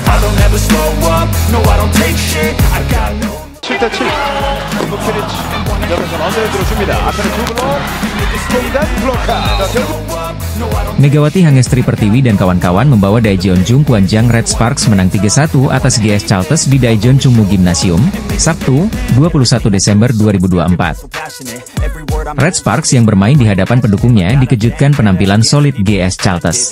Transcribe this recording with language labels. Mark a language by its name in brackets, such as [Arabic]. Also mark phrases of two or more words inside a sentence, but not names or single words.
[English] don't ever slow up, no I don't take shit, I got no [Korean] 7대7 부키리치 옆에서 언더를 들어줍니다. 앞에는 두 블록 공단 블록카. [Indonesian] Megawati Hangestri Pertiwi dan kawan-kawan membawa Daejeon Chung Kwanjang Red Sparks menang 3-1 atas GS Chalters di Daejeon Chungmu Gymnasium, Sabtu, 21 Desember 2024. Red Sparks yang bermain di hadapan pendukungnya dikejutkan penampilan solid GS Chalters.